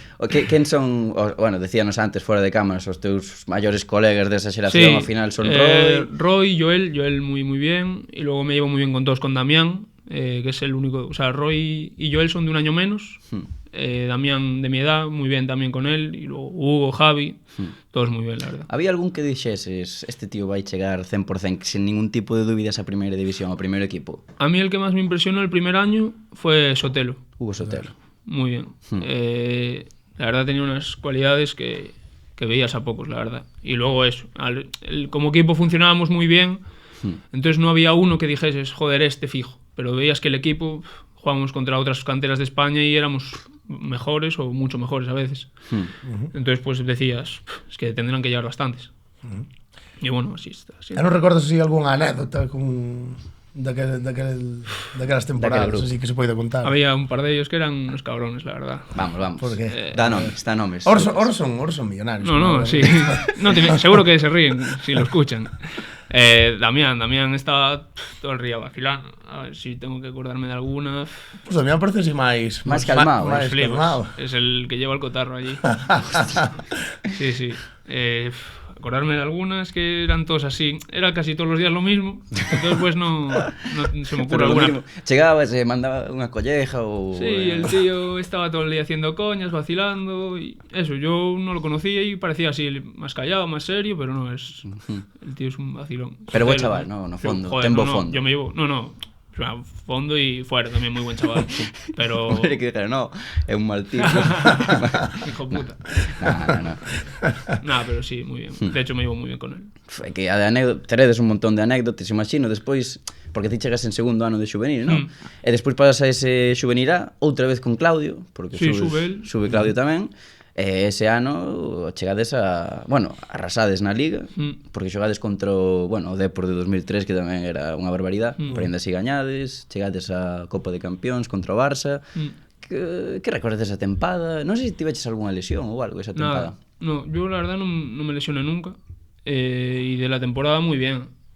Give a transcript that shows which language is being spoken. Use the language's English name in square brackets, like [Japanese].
[Galician] Quen son, bueno, decíanos antes fora de cámaras, os teus maiores colegas desa xeración, ao final son [Spanish] Roy, Joel muy bien, y luego me llevo muy bien con todos, con Damián, que es el único, o sea, Roy y Joel son de un año menos, Damián de mi edad, muy bien también con él, y luego Hugo, Javi, todos muy bien, la verdad. [Galician] Había algún que dixeses, este tío vai chegar 100% sin ningún tipo de dúbidas a primeira división, ao primeiro equipo? [Spanish] A mí el que más me impresionó el primer año fue Sotelo. Hugo Sotelo. Muy bien. La verdad tenía unas cualidades que veías a pocos, la verdad. Y luego eso, como equipo funcionábamos muy bien, entonces no había uno que dijeses, joder, este fijo. Pero veías que el equipo jugábamos contra otras canteras de España y éramos mejores o mucho mejores a veces. Entonces pues decías, es que tendrán que llevar bastantes. Y bueno, así está. Así. [Galician] Non recordas así algunha anécdota con daquelas temporadas así que se pode contar? [Spanish] Había un par de ellos que eran unos cabrones, la verdad. Vamos. ¿Por qué? [Galician] Da nomes. [Spanish] Ahora son millonarios. No, sí. No, seguro que se ríen si lo escuchan. Damián estaba todo el día vacilando. A ver si tengo que acordarme de alguna. Pues Damián parece así más calmado. Más calmado. Es el que lleva el cotarro allí. Sí. Acordarme de algunas que eran todos así. Era casi todos los días lo mismo. Entonces pues no se me ocurre alguna. [Galician] Chegaba, se mandaba unha colleja ou... [Spanish] Sí, el tío estaba todo el día haciendo coñas, vacilando y eso, yo no lo conocía y parecía así más callado, más serio, pero no, es el tío es un vacilón. [Galician] Pero buen chaval, no fondo, [Spanish] joder, [Galician] tempo fondo. [Spanish] Yo me llevo, fondo y fuera también muy buen chaval. Pero... Hombre, que dijera, no, [Galician] é un mal tipo. [Spanish] Hijo puta. No. Nada, pero sí, muy bien. De hecho, me llevo muy bien con él. [Galician] É que teredes un montón de anécdotas, imagino, despois, porque ti chegas en segundo ano de xuvenil, non? E despois pasas a ese xuvenil A, outra vez con Claudio, porque sí, sube Claudio tamén. Ese ano chegades a, bueno, arrasades na Liga, porque xogades contra o Depor de 2003, que tamén era unha barbaridade, pero ainda así gañades, chegades a Copa de Campións contra o Barça. Que recordas desa tempada? Non sei se tiveches algunha lesión ou algo esa tempada. [Spanish] No, yo la verdad no me lesioné nunca, y de la temporada muy bien.